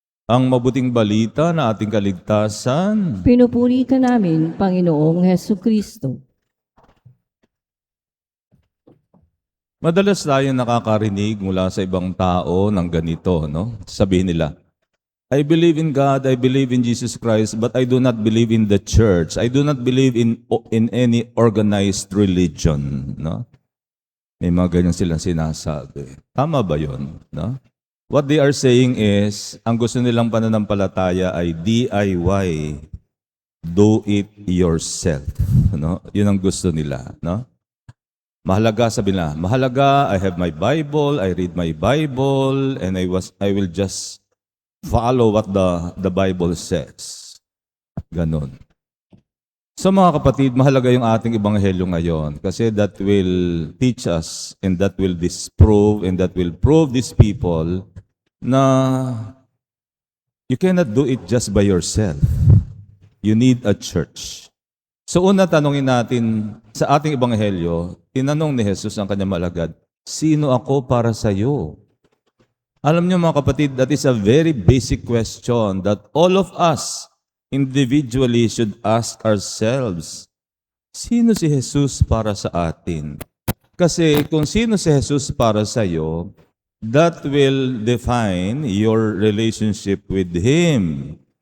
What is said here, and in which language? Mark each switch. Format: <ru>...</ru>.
<tl>Ang mabuting balita na ating kaligtasan. Pinupuri ka namin, Panginoong Heso Kristo. Madalas tayong nakakarinig mula sa ibang tao ng ganito, no? Sabihin nila,</tl> <en>I believe in God, I believe in Jesus Christ, but I do not believe in the church. I do not believe in any organized religion, no?</en> <tl>May mga ganyan silang sinasabi. Tama ba 'yon, no?</tl> <en>What they are saying is,</en> <tl>ang gusto nilang pananampalataya ay DIY,</tl> <en>do it yourself,</en> <tl>no? 'Yun ang gusto nila, no? Mahalaga, sabi na, mahalaga,</tl> <en>I have my Bible, I read my Bible, and I will just follow what the Bible says.</en> <tl>Ganon. So mga kapatid, mahalaga yung ating ebanghelyo ngayon kasi</tl> <en>that will teach us and that will disprove and that will prove these people na you cannot do it just by yourself. You need a church.</en> <tl>So una tanongin natin sa ating ebanghelyo, tinanong ni Jesus ang kanyang malagad, sino ako para sa iyo? Alam niyo mga kapatid,</tl> <en>that is a very basic question that all of us individually should ask ourselves.</en> <tl>Sino si Jesus para sa atin? Kasi kung sino si Jesus para sa iyo,</tl> <en>that will define your relationship with Him.</en>